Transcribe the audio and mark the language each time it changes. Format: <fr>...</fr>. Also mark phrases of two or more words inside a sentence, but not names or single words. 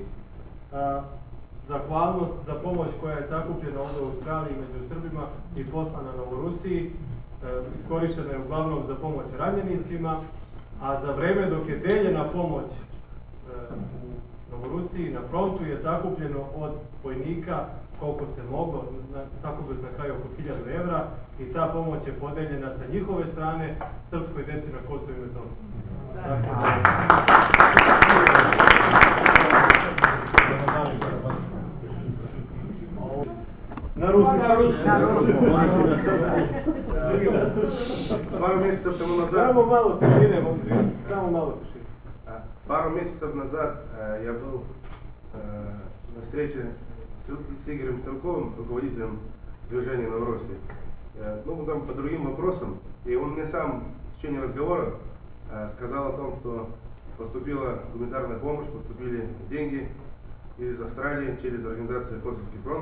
<sr>Zahvalnost za pomoć koja je sakupljena ovdje u Australiji među Srbima i poslana Novorusiji, iskorištena je uglavnom za pomoć ranjenicima, a za vreme dok je deljena pomoć u Novorusiji na frontu je sakupljeno od vojnika koliko se moglo, sakupili se na kraju oko 1000 evra i ta pomoć je podeljena sa njihove strane srpskoj deci na Kosovu i Metohiji. Na ruskom.</sr> <ru>Пару месяцев тому назад...</ru> <sr>Само malo tišine, samo malo tišine.</sr> <ru>Пару месяцев назад я был на встрече с Игорем Стрелковым, руководителем движения Новороссии. Ну, там по другим вопросам. И он мне сам в течение разговора сказал о том, что поступила гуманитарная помощь, поступили деньги из Австралии через организацию Косовский фронт.</ru>